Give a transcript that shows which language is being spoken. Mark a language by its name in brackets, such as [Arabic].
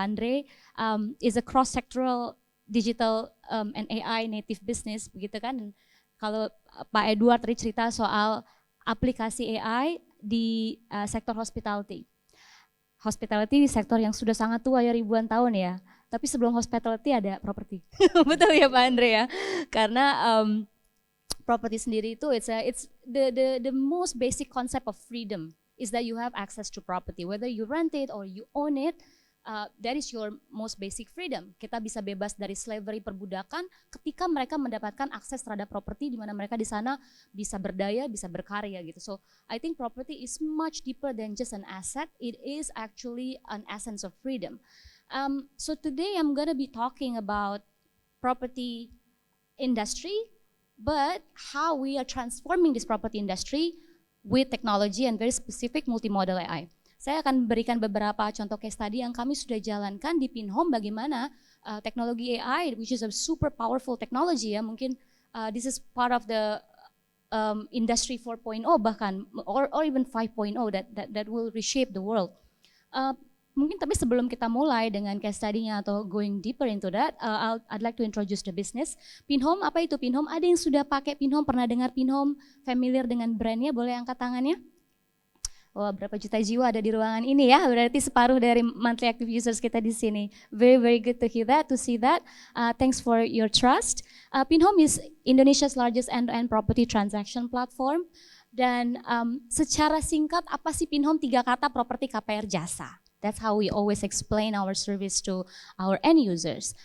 [English] Pak Andre is a cross-sectoral digital and AI native business, [Indonesian] begitu kan? Dan kalau Pak Edward tadi cerita soal aplikasi AI di sektor hospitality. Hospitality sektor yang sudah sangat tua ya, ribuan tahun ya. Tapi sebelum hospitality ada property. Betul ya Pak Andre ya. Karena property sendiri itu [English] it's the most basic concept of freedom is that you have access to property, whether you rent it or you own it. That is your most basic freedom. [Indonesian] Kita bisa bebas dari slavery, perbudakan ketika mereka mendapatkan akses terhadap properti di mana mereka di sana bisa berdaya, bisa berkarya gitu. [English] So I think property is much deeper than just an asset. It is actually an essence of freedom. So today I'm gonna be talking about property industry, but how we are transforming this property industry with technology and very specific multimodal AI. [Indonesian] Saya akan berikan beberapa contoh case study yang kami sudah jalankan di Pinhome bagaimana teknologi AI, [English] which is a super powerful technology ya, mungkin this is part of the industry 4.0 bahkan or even 5.0 that will reshape the world. [Indonesian] Mungkin tapi sebelum kita mulai dengan case study-nya atau [English] going deeper into that, I'd like to introduce the business. [Indonesian] Pinhome, apa itu Pinhome? Ada yang sudah pakai Pinhome, pernah dengar Pinhome, familiar dengan brandnya, boleh angkat tangannya? Wah, berapa juta jiwa ada di ruangan ini ya, berarti separuh dari monthly active users kita di sini. [English] Very good to hear that, to see that. Thanks for your trust. Pinhome is Indonesia's largest end-to-end property transaction platform. [Indonesian] Dan secara singkat, apa sih Pinhome? 3 kata, properti, KPR, jasa. [English] That's how we always explain our service to our end users.